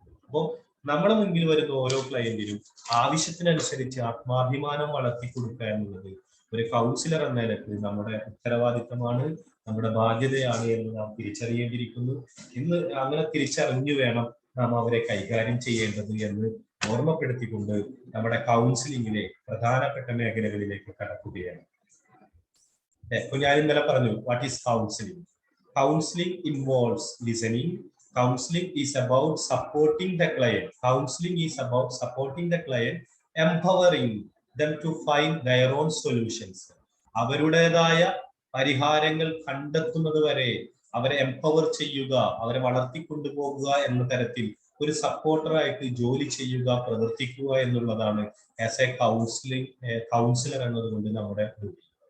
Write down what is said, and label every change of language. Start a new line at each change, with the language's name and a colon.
Malayalam: അപ്പോൾ നമ്മുടെ മുൻപിൽ വരുന്ന ഓരോ ക്ലയന്റിനും ആവശ്യത്തിനനുസരിച്ച് ആത്മാഭിമാനം വളർത്തി കൊടുക്കുക എന്നുള്ളത് ഒരു കൗൺസിലർ എന്ന നിലയ്ക്ക് നമ്മുടെ ഉത്തരവാദിത്തമാണ്, നമ്മുടെ ബാധ്യതയാണ് എന്ന് നാം തിരിച്ചറിയേണ്ടിയിരിക്കുന്നു. ഇന്ന് അങ്ങനെ തിരിച്ചറിഞ്ഞു വേണം നാം അവരെ കൈകാര്യം ചെയ്യേണ്ടത് എന്ന് ഓർമ്മപ്പെടുത്തിക്കൊണ്ട് നമ്മുടെ കൗൺസിലിങ്ങിലെ പ്രധാനപ്പെട്ട മേഖലകളിലേക്ക് കടക്കുകയാണ്. അപ്പൊ ഞാൻ ഇന്നലെ പറഞ്ഞു,
English: What is counselling? Counselling involves listening. Counseling is about supporting the client. Counseling is about supporting the client, empowering them to find their own solutions.
Malayalam: അവരുടേതായ പരിഹാരങ്ങൾ കണ്ടെത്തുന്നത് വരെ അവരെ എംപവർ ചെയ്യുക, അവരെ വളർത്തിക്കൊണ്ടുപോകുക എന്ന തരത്തിൽ ഒരു സപ്പോർട്ടറായിട്ട് ജോലി ചെയ്യുക, പ്രവർത്തിക്കുക എന്നുള്ളതാണ്
English: as a counsellor
Malayalam: എന്നതുകൊണ്ട് നമ്മുടെ ഡ്യൂട്ടി.